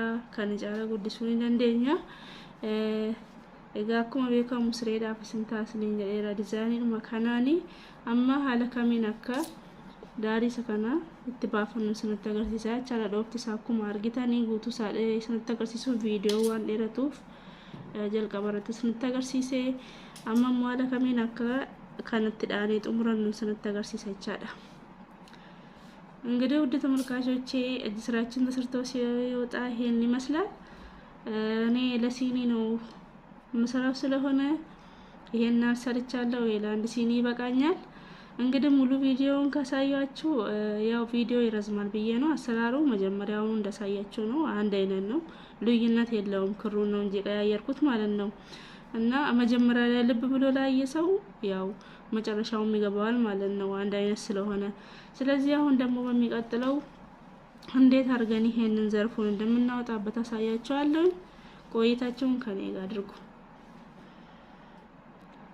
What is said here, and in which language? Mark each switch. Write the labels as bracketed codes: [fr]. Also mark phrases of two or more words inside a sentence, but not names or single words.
[om] Kan caala guddisuu ni dandeenya. Egaa akkuma beekamu sireedhaaf isin taasisanii jedheera dizaayiniin kanaani amma haala kamiin akka daarii isa kana itti baafannu isinitti agarsiisaa jechaadha. Dhoofti isaa akkuma argitanii guutuu isaa isinitti agarsiisuuf viidiyoo waan dheeratuuf jalqaba irratti isinitti agarsiisee amma immoo haala kamiin akka kanatti dhaanee xumurannu isinitti agarsiisa jechaadha. [am] እንግዲህ ውድ ተመልካቾቼ እጅ ስራችን ተሰርቶ ሲወጣ ይሄን ይመስላል። እኔ ለሲኒ ነው መስራው ስለሆነ ይሄን አሰርቻለሁ። ለአንድ ሲኒ ይበቃኛል። እንግዲህ ሙሉ ቪዲዮውን ካሳያችሁ ያው ቪዲዮ ይረዝማል ብዬ ነው። አሰራሩ መጀመሪያውን እንደሳያችሁ ነው። አንድ አይነት ነው፣ ልዩነት የለውም። ክሩን ነው እንጂ ቀያየርኩት ማለት ነው። እና መጀመሪያ ላይ ልብ ብሎ ላይ የሰው ያው መጨረሻውም ይገባዋል ማለት ነው፣ አንድ አይነት ስለሆነ። ስለዚህ አሁን ደግሞ በሚቀጥለው እንዴት አድርገን ይሄንን ዘርፉን እንደምናወጣበት አሳያችኋለሁ። ቆይታችሁን ከኔ ጋር አድርጉ።